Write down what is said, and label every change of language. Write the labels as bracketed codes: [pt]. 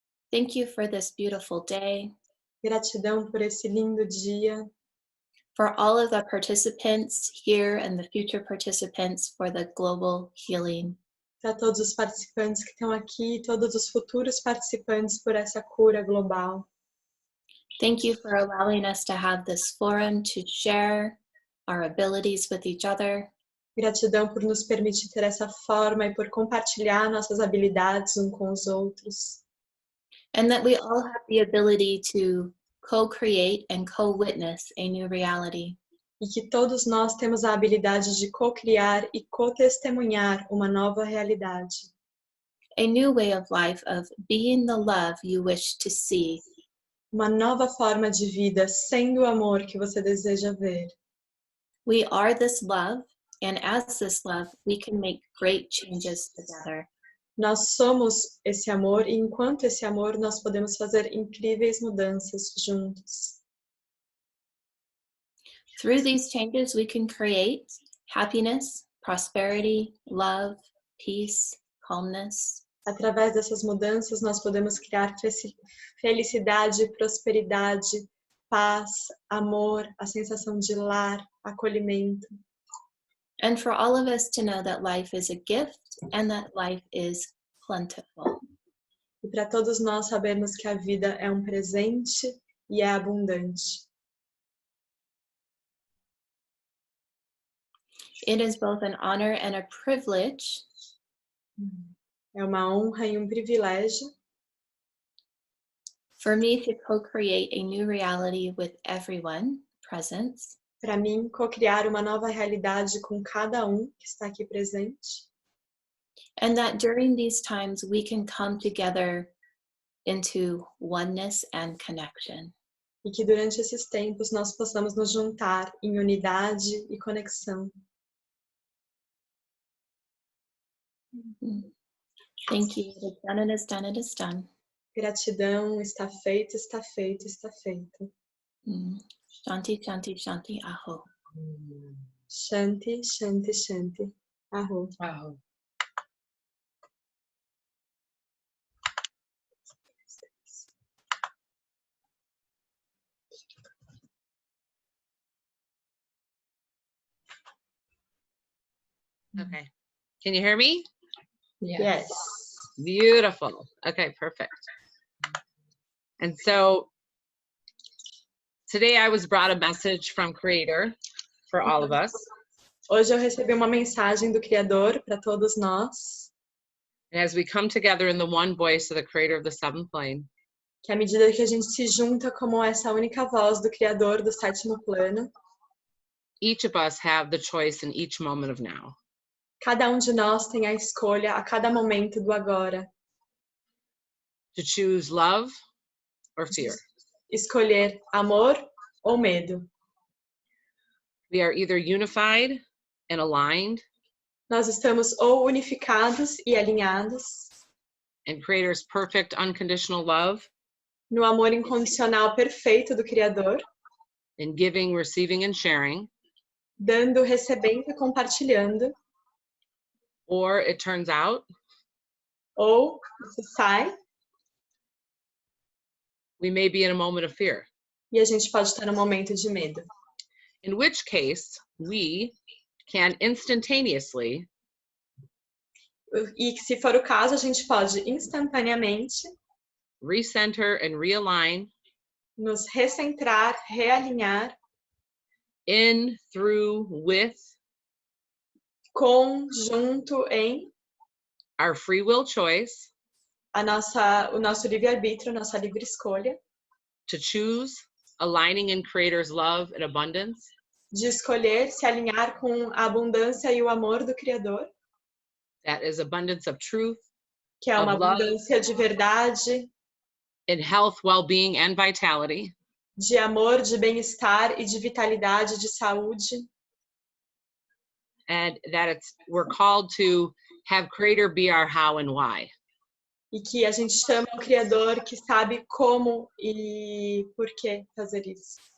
[en] Thank you for this beautiful day. [pt] Gratidão por esse lindo dia. [en] For all of the participants here and the future participants for the global healing. [pt] Para todos os participantes que estão aqui, todos os futuros participantes por essa cura global. [en] Thank you for allowing us to have this forum to share our abilities with each other. [pt] Gratidão por nos permitir ter essa forma e por compartilhar nossas habilidades uns com os outros. [en] And that we all have the ability to co-create and co-witness a new reality. [pt] E que todos nós temos a habilidade de co-criar e co-testemunhar uma nova realidade. [en] A new way of life of being the love you wish to see. [pt] Uma nova forma de vida, sendo o amor que você deseja ver. [en] We are this love, and as this love, we can make great changes together. [pt] Nós somos esse amor e enquanto esse amor nós podemos fazer incríveis mudanças juntos. [en] Through these changes, we can create happiness, prosperity, love, peace, calmness. [pt] Através dessas mudanças nós podemos criar felicidade, prosperidade, paz, amor, a sensação de lar, acolhimento. [en] And for all of us to know that life is a gift and that life is plentiful. [pt] E para todos nós sabermos que a vida é um presente e é abundante. [en] It is both an honor and a privilege [pt] É uma honra e um privilégio [en] for me to co-create a new reality with everyone present. [pt] para mim co-criar uma nova realidade com cada que está aqui presente. [en] And that during these times we can come together into oneness and connection. [pt] E que durante esses tempos nós possamos nos juntar em unidade e conexão. [en] Thank you. It is done, it is done, it is done. [pt] Gratidão, está feito, está feito, está feito. [sa] Shanti, Shanti, Shanti, Aho. Shanti, Shanti, Shanti. Aho. [en] Wow. Okay. Can you hear me? Yes. Beautiful. Okay, perfect. And so today I was brought a message from Creator for all of us. [pt] Hoje eu recebi uma mensagem do Criador para todos nós, [en] And as we come together in the one voice of the Creator of the seventh plane, [pt] que à medida que a gente se junta como essa única voz do Criador do sétimo plano, [en] each of us have the choice in each moment of now. [pt] cada de nós tem a escolha a cada momento do agora, [en] To choose love or fear. [pt] escolher amor ou medo. [en] We are either unified and aligned [pt] Nós estamos ou unificados e alinhados [en] in Creator's perfect unconditional love, [pt] no amor incondicional perfeito do Criador, [en] in giving, receiving, and sharing, [pt] dando, recebendo e compartilhando, [en] or it turns out [pt] ou isso sai [en] we may be in a moment of fear. [pt] e a gente pode estar num momento de medo. [en] In which case, we can instantaneously [pt] E se for o caso, a gente pode instantaneamente [en] recenter and realign [pt] nos recentrar, realinhar [en] in, through, with [pt] com, junto em [en] our free will choice [pt] o nosso livre-arbítrio, nossa livre escolha, [en] to choose aligning in Creator's love and abundance, [pt] de escolher se alinhar com a abundância e o amor do Criador, [en] that is abundance of truth, [pt] que é uma [en] of love, [pt] abundância de verdade, [en] in health, well-being, and vitality, [pt] de amor, de bem-estar e de vitalidade, de saúde, [en] and that we're called to have Creator be our how and why. [pt] e que a gente chama o Criador que sabe como e por que fazer isso.